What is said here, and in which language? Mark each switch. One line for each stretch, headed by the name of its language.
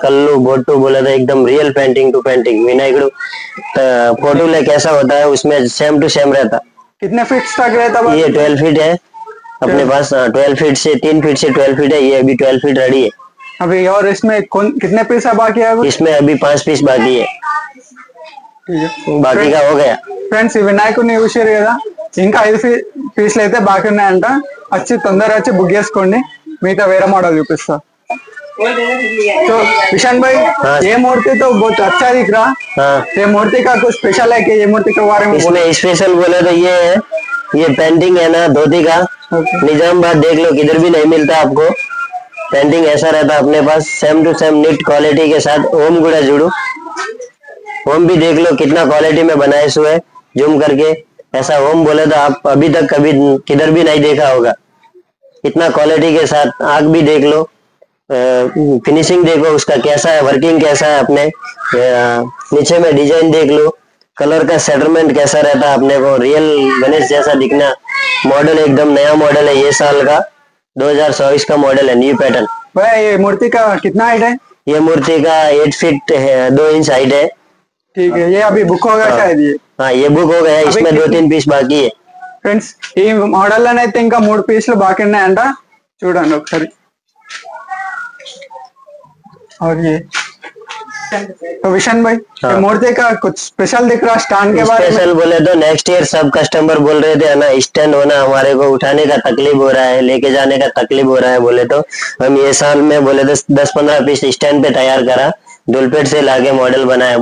Hindi: कल्लू बोटू बोले तो एकदम real painting to painting. Vinayak photo ले कैसा होता है उसमें सेम टू सेम रहता। कितने फीट तक रहता? ये 12 फीट है अपने पास। 12 फीट से 3 फीट से 12 फीट है। ये अभी 12 फीट रेडी है अभी। और इसमें कितने पीस बाकी है? इसमें अभी 5 पीस बाकी है, బాకీ గా हो गया।
Telugu: ఫ్రెండ్స్ ఈ వినాయకుడిని చూసారు కదా, ఇంకా 5 పీసులు అయితే బాకీ ఉన్నాయంట। వచ్చి తొందరగా వచ్చి బుక్ చేసుకోండి, మిగతా వేరే మోడల్ చూపిస్తా।
Hindi: तो विशान भाई ये मूर्ति तो बहुत अच्छा दिख रहा। ये मूर्ति का कुछ स्पेशल है कि ये मूर्ति के बारे में? इसमें स्पेशल बोले तो ये है, ये पेंटिंग है ना धोती का। निजामाबाद देख लो किधर भी नहीं मिलता आपको। पेंटिंग ऐसा रहता अपने पास same to same NEET quality के साथ। ओम गुड़ा जुड़ू, ओम भी देख लो कितना क्वालिटी में बनाए हुए है, जूम करके। ऐसा ओम बोले तो आप अभी तक कभी किधर भी नहीं देखा होगा, इतना क्वालिटी के साथ। आग भी देख लो, फिनिशिंग देखो उसका कैसा है, वर्किंग कैसा है। अपने नीचे में डिजाइन देख लो, कलर का सेटलमेंट कैसा रहता है अपने को, रियल गणेश जैसा दिखना। मॉडल एकदम नया मॉडल है, ये साल का 2024 का मॉडल है, न्यू पैटर्न। भाई ये मूर्ति का कितना हाइट है? ये मूर्ति का 8 फीट 2 इंच हाइट है। ठीक है, ये अभी बुक होगा शायद ये? हाँ ये बुक हो गया, इसमें 2-3 पीस बाकी है।
Telugu: ఫ్రెండ్స్ ఈ మోడల్ లోనైతే ఇంకా 3 పీసులు బాకీ ఉన్నాయంట, చూడండి ఒకసారి।
Hindi: और ये तो विशान भाई ये मूर्ति का कुछ स्पेशल दिख रहा स्टैंड के बारे में? स्पेशल बोले तो नेक्स्ट ईयर सब कस्टमर बोल रहे थे ना, स्टैंड होना हमारे को उठाने का तकलीफ हो रहा है, लेके जाने का तकलीफ हो रहा है। बोले तो हम ये साल में बोले तो 10-15 पीस स्टैंड पे तैयार करा, दुलपेट से लाके मॉडल बनाया।